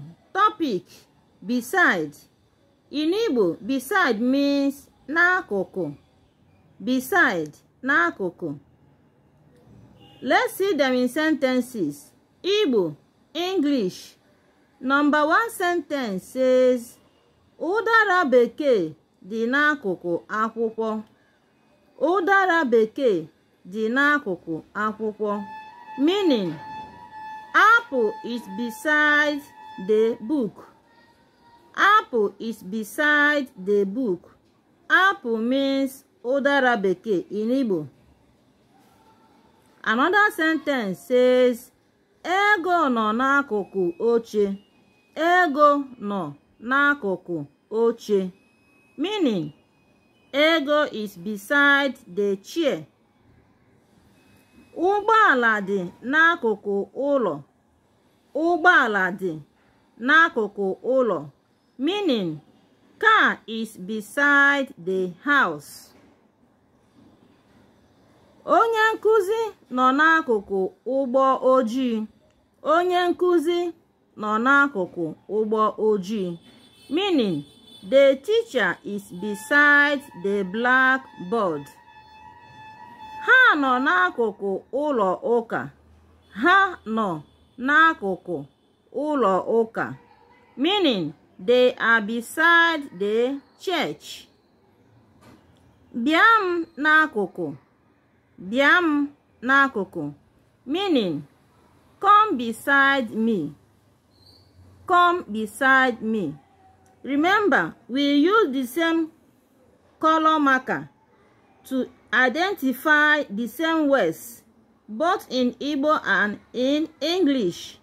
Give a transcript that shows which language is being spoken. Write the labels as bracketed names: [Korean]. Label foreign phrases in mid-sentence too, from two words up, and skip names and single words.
[English] Topic: beside. In Igbo, beside means n'akụkụ. Beside, n'akụkụ. Let's see them in sentences. Igbo, English. Number 1 sentence says, [Igbo] ụdara bekee dị n'akụkụ akwụkwọ. Ụdara bekee dị n'akụkụ akwụkwọ. [English] Meaning, apple is beside the book. Apple is beside the book. Apple means [Igbo] ụdara bekee [English] in Igbo. Another sentence says, [Igbo] ego nọ n'akụkụ oche. Ego nọ n'akụkụ oche. [English] Meaning, ego is beside the chair. [Igbo] Ụgbọala dị n'akụkụ ụlọ. Ụgbọala dị n'akụkụ ụlọ. [English] Meaning, car is beside the house. [Igbo] Onye nkụzi nọ n'akụkụ ụgbọ ojii. Onye nkụzi nọ n'akụkụ ụgbọ ojii. [English] Meaning, the teacher is beside the blackboard. [Igbo] Ha nọ n'akụkụ ụlọ ụka. Ha nọ n'akụkụ ụlọ ụka. [English] Meaning, they are beside the church. [Igbo] Bịa m n'akụkụ. Bịa m n'akụkụ. [English] Meaning, come beside me. Come beside me. Remember, we use the same color marker to identify the same words, both in Igbo and in English.